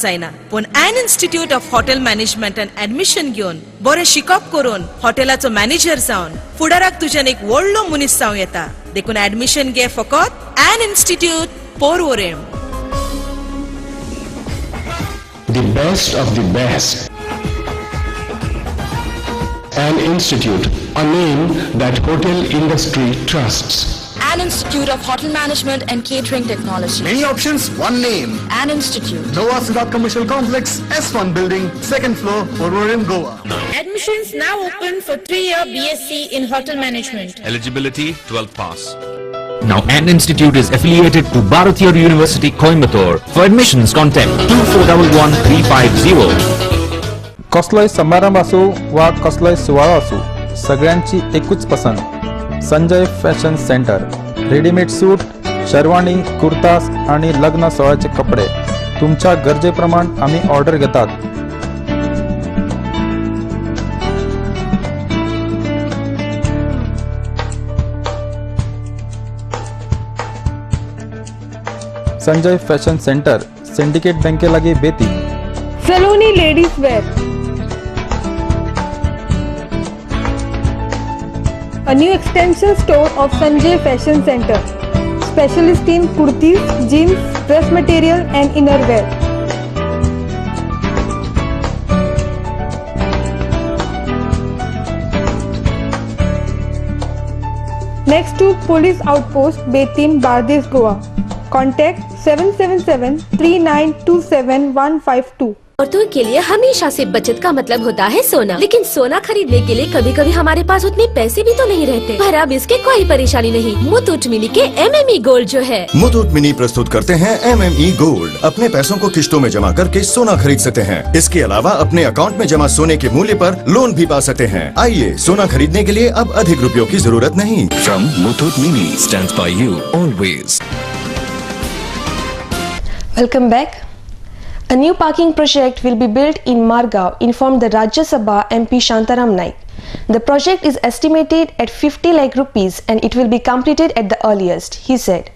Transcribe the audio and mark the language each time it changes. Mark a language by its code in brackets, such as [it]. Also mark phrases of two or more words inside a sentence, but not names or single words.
[kok] जायना, पण [en] An Institute of Hotel Management and admission [kok] घेवन बरें शिकप करून हॉटेलाचो मॅनेजर जावन फुडाराक तुज्यान एक व्हडलो मनीस जावं येता. देखून ऍडमिशन घे फकत ॲन इन्स्टिट्यूट पोरवोरेम. [en] The best of the best. An institute, a name that hotel industry trusts. An Institute of Hotel Management and Catering Technology. Many options, one name. An Institute. Nova Siddharth Commercial Complex, S1 Building, 2nd floor, Porvorim, Goa. Admissions now open for 3-year BSc in Hotel Management. Eligibility 12th pass. Now An Institute is affiliated to Bharatiya University, Coimbatore. For admissions, contact 2411-350. [kok] कसलोय समारंभ असो वा कसलोय सुवाळो असो, सगळ्यांची एकूच पसंत. संजय फॅशन सेंटर. [en] readymade suit, [mr] शेरवानी, कुर्तास आणि लग्न सोहळ्याचे कपडे तुमच्या गरजेप्रमाण आम्ही ऑर्डर घेतात. [kok] संजय फॅशन सेंटर, सिंडिकेट बँके लागी, बेती. सलोनी लेडीज वेयर. [en] A new extension store of Sanjay Fashion Center, specialist in kurtis, jeans, dress material and innerwear. Next to Police Outpost, Betim, Bardes, Goa. Contact 777-3927-152. [hi] औरतों के लिए हमेशा से बचत का मतलब होता है सोना, लेकिन सोना खरीदने के लिए कभी कभी हमारे पास उतने पैसे भी तो नहीं रहते। पर अब इसके कोई परेशानी नहीं। मुथूट मिनी के MME गोल्ड जो है, मुथूट मिनी प्रस्तुत करते हैं MME गोल्ड। अपने पैसों को किश्तों में जमा करके सोना खरीद सकते हैं। इसके अलावा अपने अकाउंट में जमा सोने के मूल्य पर लोन भी पा सकते हैं। आइए, सोना खरीदने के लिए अब अधिक रुपयों की जरूरत नहीं। [en] From Muthoot Mini stands by you always. Welcome back. A new parking project will be built in Margao, informed the Rajya Sabha MP Shantaram Naik. The project is estimated at 50 lakh rupees and it will be completed at the earliest, he said.